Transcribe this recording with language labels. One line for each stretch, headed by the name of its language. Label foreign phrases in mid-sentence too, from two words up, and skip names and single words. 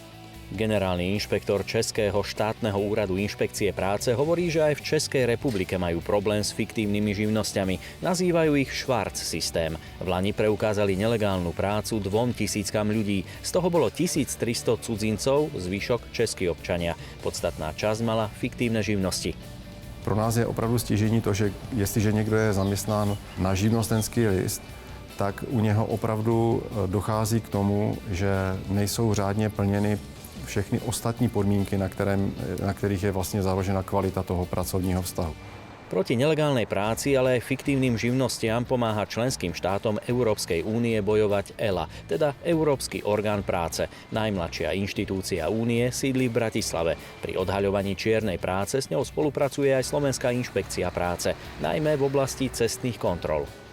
Slovak: Generálny inšpektor Českého štátneho úradu inšpekcie práce hovorí, že aj v Českej republike majú problém s fiktívnymi živnosťami. Nazývajú ich švarc systém. V lani preukázali nelegálnu prácu 2000 ľudí. Z toho bolo 1300 cudzincov, zvyšok českí občania. Podstatná časť mala fiktívne živnosti.
Czech: Pro nás je opravdu stěžení to, že jestliže někdo je zaměstnán na živnostenský list, tak u něho opravdu dochází k tomu, že nejsou řádně plněny všechny ostatní podmínky, na kterých je vlastně založena kvalita toho pracovního vztahu.
Slovak: Proti nelegálnej práci, ale aj fiktívnym živnostiam pomáha členským štátom Európskej únie bojovať ELA, teda Európsky orgán práce. Najmladšia inštitúcia únie sídli v Bratislave. Pri odhaľovaní čiernej práce s ňou spolupracuje aj Slovenská inšpekcia práce, najmä v oblasti cestných kontrol.